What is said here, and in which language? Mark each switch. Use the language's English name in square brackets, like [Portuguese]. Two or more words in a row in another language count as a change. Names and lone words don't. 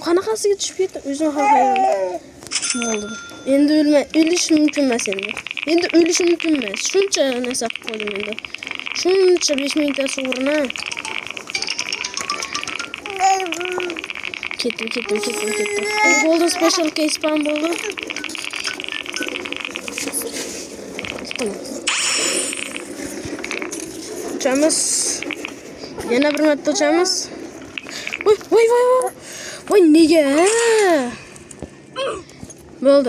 [Uzbek] Qanaqasiga tushib ketdim? O'zim ham hayron bo'ldim. Endi o'lish mumkin emas endi. Shuncha narsa qilib qo'ydim endi. Shuncha 5 mingta sovrinni. Ketdim. [English] Golden special case spam bo'ldi. [Uzbek] Uçamız. Yana bir marta uçamız. Voy nega? Bo'ldi.